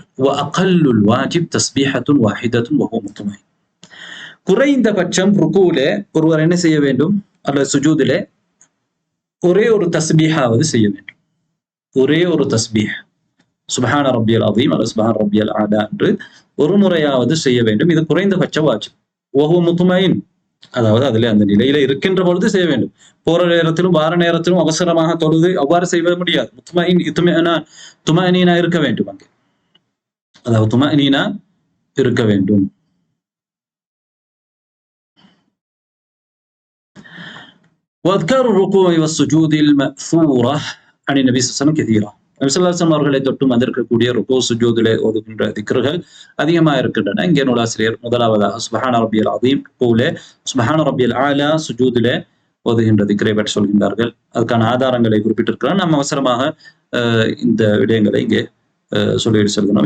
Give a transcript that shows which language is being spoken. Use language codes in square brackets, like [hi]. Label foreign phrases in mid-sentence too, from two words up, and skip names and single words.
[ar] و أقل الواجب تسبيحة واحدة وهو مطمئن, [ta] குறைந்தபட்சம் ருக்குவிலே ஒருவர் என்ன செய்ய வேண்டும், அல்லது சுஜூதிலே ஒரே ஒரு தஸ்பீஹாவது செய்ய வேண்டும், ஒரே ஒரு தஸ்பீஹ், [ar] سبحان ربي العظيم [ta] அல்லது [ar] سبحان ربي الأعلى [ta] என்று ஒரு முறையாவது செய்ய வேண்டும். இது குறைந்தபட்ச வாஜிப். [ar] وهو مطمئن, [ta] அதாவது அதிலே அந்த நிலையில இருக்கின்ற பொழுது செய்ய வேண்டும். போற நேரத்திலும் வார நேரத்திலும் அவசரமாக தொழுது அவ்வாறு செய்ய முடியாது. [ar] مطمئن طمأنينة [ta] இருக்க வேண்டும், அங்கே அதாவது துமஅனீனா இருக்க வேண்டும். [ar] وأذكار الركوع والسجود المأثورة عن النبي صلى الله عليه وسلم كثيرة. [ta] நபி [ar] صلى الله عليه وسلم [ta] அவர்களை தொட்டும் வந்திருக்கக்கூடிய ருக்கு சுஜூதிலே ஓதுகின்ற திக்ர்கள் அதிகமாக இருக்கின்றன. இங்கே நூலாசிரியர் முதலாவதாக [ar] سبحان ربي العظيم [ta] ருக்குவிலே, [ar] سبحان ربي الأعلى [ta] சுஜூதிலே ஓதுகின்ற திக்ரை பற்றி சொல்கின்றார்கள். அதுக்கான ஆதாரங்களை குறிப்பிட்டிருக்கிறார். நாம் அவசரமாக இந்த விடயங்களை இங்கே சொல்லிட்டு சொல்கிறோம்.